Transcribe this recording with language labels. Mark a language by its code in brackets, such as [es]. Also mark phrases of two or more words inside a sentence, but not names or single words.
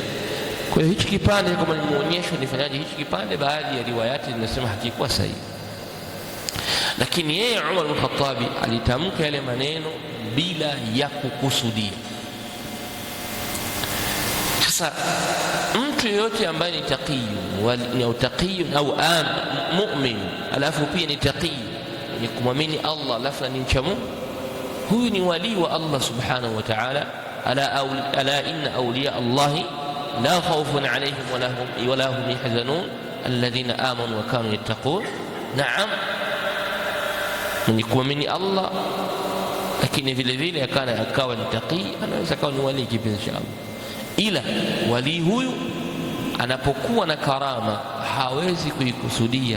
[sw] Kwa hiyo hichi kipande kama nimeonyeshwa nifanyaje? Hichi kipande baadhi ya riwayati zinasema hakikuwa sahihi, lakini yeye Umar bin Khattab alitamka yale maneno bila ya kukusudia. Sasa mtu yoyote ambaye ni taqiyun au mu'min alafu pia ni taqiy, ni kumwamini Allah alafu ni mcha Mungu, huyu ni wali wa [ar] الله سبحانه وتعالى. ألا إن أولياء الله لا خوف عليهم ولا هم يحزنون الذين آمنوا وكانوا يتقون. [sw] Naam, ni kumwamini Allah, lakini vile vile akawa ni taqi, anaweza akawa ni wali kipenzi cha Allah. Ila wali huyu anapokuwa na karama hawezi kuikusudia.